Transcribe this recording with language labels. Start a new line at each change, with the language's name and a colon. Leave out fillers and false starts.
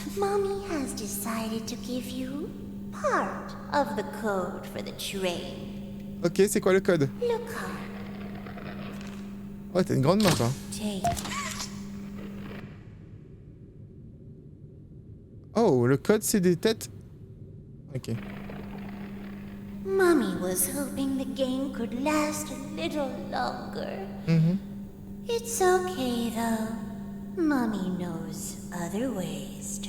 English: Mommy has decided to give you part of the code for the train.
French: Ok, c'est quoi le code?
English: Look hard.
French: Ouais, t'as une grande main, toi.
English: Take.
French: Oh, le code, c'est des têtes. Ok.
English: Mommy was hoping the game could last a little longer. It's okay though. Mommy knows other ways to